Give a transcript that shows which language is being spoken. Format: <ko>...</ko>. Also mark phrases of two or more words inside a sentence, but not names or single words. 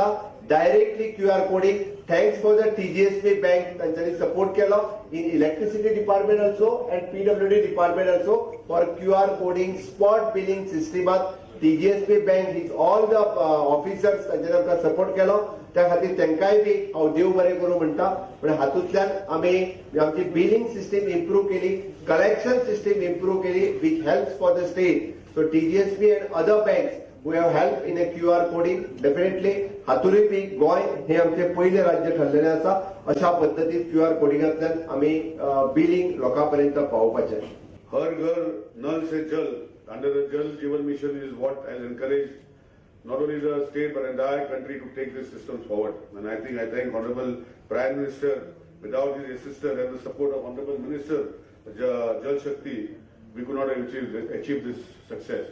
<en>Directly QR coding thanks for the TGSP bank</en> <kok>तांच्यांनी सपोर्ट केलो</kok> <en>in electricity department also and PWD department also for QR coding spot billing system. TGSP bank is all the officers</en> <kok>तांच्यानी आमकां सपोर्ट केलो. त्या खातीर तांकांय बी हांव देव बरें करूं म्हणटा. पण हातूंतल्यान आमी आमची</kok> <en>billing system improve</en> <kok>केली,</kok> <en>collection system improve</en> <kok>केली,</kok> <en>which helps for the state. So TGSP and other banks we have helped in a QR coding.</en> <kok>Definitely हातूंय बी गोंय हे आमचे पहिले राज्य ठरलेले आसा. अशा पद्दतीन QR कोडिंगांतल्यान आमी बिलिंग लोकां पर्यंत पावोवपाचें.</kok> <hi>हर घर नल से जल</hi> <en>under the Jal Jeevan Mission is what has encouraged not only the state but entire country to take this system forward. And I thank Honorable Prime Minister. Without his assistance and the support of Honorable Minister Jal Shakti, we could not have achieved this success.</en>